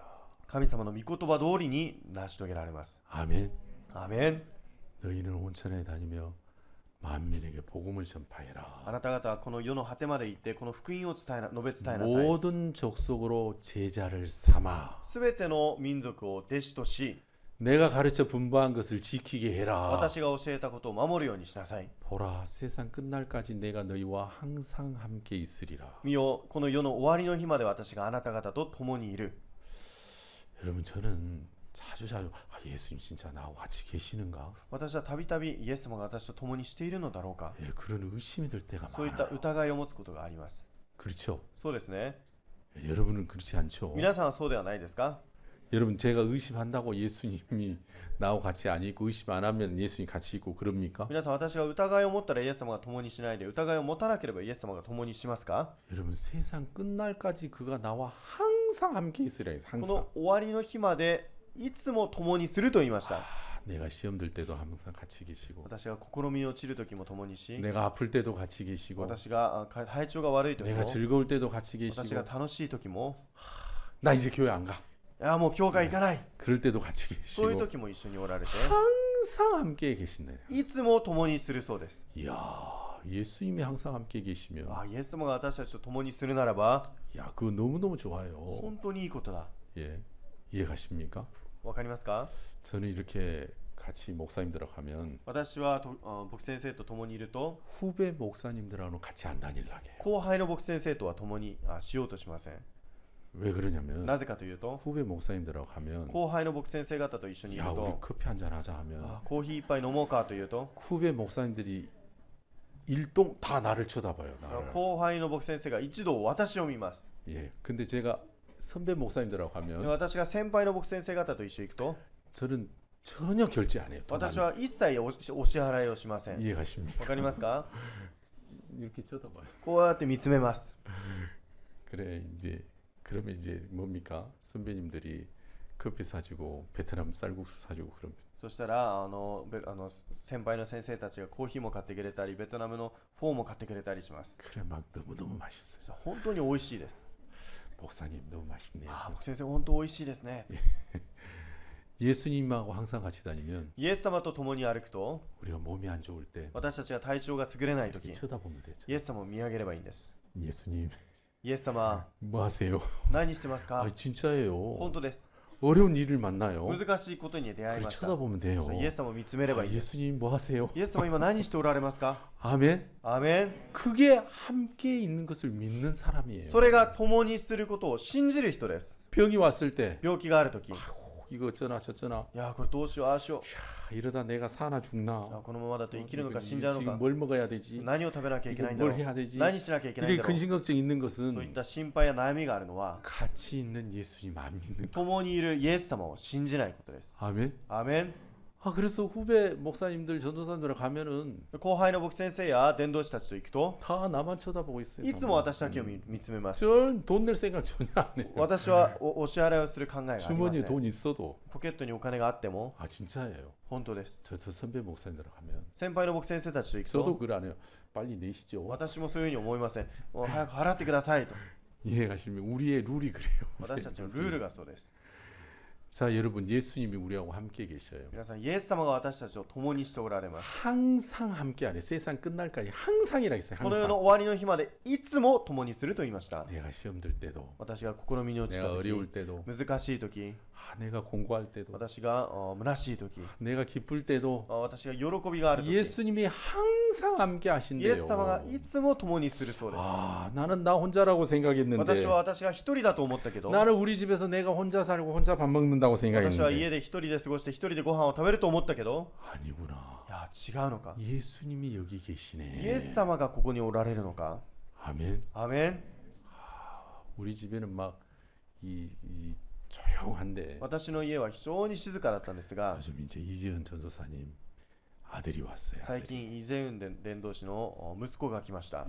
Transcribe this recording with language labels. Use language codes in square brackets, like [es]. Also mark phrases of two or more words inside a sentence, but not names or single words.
[ja] 神様の御言葉通りに成し遂げられます。 [ko] 아멘. [ja] アーメン。 [ko] 너희는 온천에 다니며 만민에게 복음을 전파해라. [ja] あなた方はこの世の果てまで行ってこの福音を述べ伝えなさい。 [ko] 모든 족속으로 제자를 삼아 [ja] すべての民族を弟子とし、 [ko] 내가 가르쳐 분부한 것을 지키게 해라. [ja] 私が教えたことを守るようにしなさい。 [ko] 보라 세상 끝날까지 내가 너희와 항상 함께 있으리라. [ja] 見よ、この世の終わりの日まで私があなた方と共にいる。 [ko] 여러분 저는 자주 예수님 진짜 나하고 같이 계시는가? [ja] 私はたびたびイエス様が私と共にしているのだろうか。 [ko] 예, 그런 의심이 들 때가 [ja] そういった [ko] 많아요. [ja] 疑いを持つことがあります。 [ko] 그렇죠? [ja] そうですね。 [ko] 예, 여러분은 그렇지 않죠? [ja] 皆さんはそうではないですか？ [ko] 여러분 제가 의심한다고 예수님이 나하고 같이 안 있고 의심 안 하면 예수님 같이 있고 그럽니까? [ja] 皆さん、私が疑いを持ったらイエス様が共にしないで、疑いを持たなければイエス様が共にしますか？ [ko] 여러분 세상 끝날까지 그가 나와 항상 함께 있으라 해요. [ja] こ [ko] 항상. [ja] の終わりの日までいつも共にすると言いました。 [ko] 내가 시험 들 때도 항상 같이 계시고 [ja] 私が試みに落ちる時も共にし、 [ko] 내가 아플 때도 같이 계시고 [ja] 私が体調が悪い時 [ko] 내가 [ja] も、 [ko] 즐거울 때도 같이 [ja] 私が [ko] 계시고 [ja] 楽しい時も、 [ko] 나 이제 교회 안 가. [ja] いやもう教会行かない、 [ko] 그럴 때도 같이 [ja] そういう [ko] 계시고 [ja] 時も一緒におられて、 [ko] 항상 함께 계신다. [ja] いつも共にするそうです。 [ko] 이야, 예수님이 항상 함께 계시면 [ja] イエス様が私たちと共にするならば、 [ko] 야, 그거 너무너무 좋아요. [ja] 本当にいいことだ。 [ko] 예. 이해가십니까? [ja] わかりますか？ [ko] 저는 이렇게 같이 목사님들하고 하면 [ja] 私は牧師先生と共にいると、 [ko] 후배 목사님들하고는 같이 안 다니려고 해요. [ja] 後輩の牧師先生とは共にしようとしません。 [ko] 왜 그러냐면 [ja] なぜかというと、 [ko] 후배 목사님들하고 하면 [ja] 後輩の牧師先生方と一緒にいる [ko] 야, 우리 [ja] と、 [ko] 커피 한잔 하자 하면 [ja] コーヒー一杯飲もうかというと、 [ko] 후배 목사님들이 일동 다 나를 쳐다봐요. 나를. [ja] 後輩の牧師先生が一度私を見ます。 [ko] 예. 근데 제가 선배 목사님들하고 [ja] で [ko] 가면 [ja] 私が先輩の牧師先生方と一緒に行くと、 [ko] 저는 전혀 결제 안 해요. 돈 안 [ja] 私は一切お支払いをしません。 [ko] 이해가십니까? [ja] わかりますか？ [ko] 이렇게 쳐다봐요. [ja] こうやって見つめます。 [ko] 그래 이제 그러면 이제 뭡니까? 선배님들이 커피 사주고 베트남 쌀국수 사주고 그러면 [ja] そしたら先輩の先生たちがコーヒーも買ってくれたり、ベトナムのフォーも買ってくれたりします。 [ko] 그래 막 너무너무 맛있어요. [ja] 本当に美味しいです。 [ko] 목사님 너무 맛있네요. [ja] 牧師先生本当美味しいですね。 [ko] 예수님하고 항상 같이 다니면 [ja] イエス様と共に歩くと、 [ko] 우리가 몸이 안 좋을 때 [ja] 私たちが体調が優れないとき、 [ko] 쳐다보면 되죠. [ja] イエス様を見上げればいいんです。 [ko] 예수님 [ja] イエス様、 [ko] 뭐 하세요? [ja] 何してますか？ [ko] 아 진짜예요. [ja] 本当です。 [ko] 어려운 일을 만나요. [ja] 難しいことに出会い [ko] 그래 [ja] ました。 [ko] 쳐다보면 돼요. [ja] イエス様を見つめれば [ko] 아, [ja] いいです。 [ko] 예수님 뭐 하세요? [ja] イエス様今何しておられますか？ [ko] 아멘. [ja] アーメン。 [ko] 그게 함께 있는 것을 믿는 사람이에요. [ja] それが共にすることを信じる人です。 [ko] 병이 왔을 때 [ja] 病気があるとき、い [ko] 이거 어쩌나 저쩌나 [ja] やこれどうしよう、ああしよう、 [ko] 이러다 내가 사나 죽나 [ja] このままだと生きるのか死んじゃうの [ko] 지금 [ja] か、 [ko] 뭘 먹어야 되지 [ja] 何を食べなきゃいけ [ko] 이거 [ja] ないんだろ [ko] 뭘 [ja] う、 [ko] 해야 되지 [ja] 何しなきゃいけないん [ko] 이렇게 [ja] だろう、 [ko] 근심 걱정 있는 [ja] そういっ [ko] 것은 [ja] た心配や悩みがあるのは、 [ko] 같이 있는 예수님 안 믿는 거 [ja] 共にいるイエス様を信じないことです。 [ko] 아멘. [ja] アーメン。 [ko] 아 그래서 후배 목사님들 전도사님들 가면은 [ja] 後輩の牧師先生や伝道師たちと行くと、 [ko] 다 나만 쳐다보고 있어요. [ja] いつも私だけを見つめます。 [ko] 전돈 낼 생각 전혀 안 해요. [ja] 私はお支払いをする考えがありませ [ko] 주머니에 [ja] ん。 [ko] 돈 있어도 [ja] ポケットにお金があっても [ko] 아 진짜예요. [ja] 本当です。 [ko] 저 선배 목사님들 가면 [ja] 先輩の牧師先生たちと行く [ko] 저도 [ja] と、 [ko] 그걸 안 해요. 빨리 내시죠. [ja] 私もそういうふうに思いません。もう早く払ってくださいと。 [ko] 이해가시면 우리의 룰이 그래요. [ja] 私たちのルールがそうです。 [ko] 자 여러분 예수님이 우리하고 함께 계셔요. [ja] 皆さん、イエス様が私たちと共にしておられます。 [ko] 항상 함께 안해. 세상 끝날까지 항상이라 했어요. [ja] この世 [ko] 항상. [ja] の終わりの日までいつも共にすると言いました。 [ko] 내가 시험 들 때도 [ja] 私が試みに落ちた [ko] 내가 [ja] 時、 [ko] 어려울 때도 [ja] 難しい時、 [ko] 내가 공부할 때도 [ja] 私が虚しい時、 [ko] 내가 기쁠 때도 [ja] 私が喜びがある時、 [ko] 예수님이 항상 함께 [ja] イエ [ko] 하신대요. [ja] ス様がいつも共にするそうです。 [ko] 아, 나는 나 혼자라고 [ja] 私 [ko] 생각했는데 [ja] は私が一人だと思ったけど、 [ko] 나는 우리 집에서 내가 혼자 살고 혼자 밥 먹는다고 [ja] 私は [ko] 생각했는데 [ja] 家で一人で過ごして一人でご飯を食べると思ったけど、 [ko] 아니구나. [ja] いや違うのか。 [ko] 예수님이 여기 [ja] イエ [ko] 계시네. [ja] ス様がここにおられるのか。 [ko] 아멘. [ja] アーメン。 [ko] 우리 집에는 막 이 조용한데 [ja] 私の家は非常に静かだったんですが、 [ko] 요즘 이제 이지은 전도사님 아들이 왔어요. [ja] 最 [ko] 아들이. [ja] 近イゼウン伝道師の息子が来ました。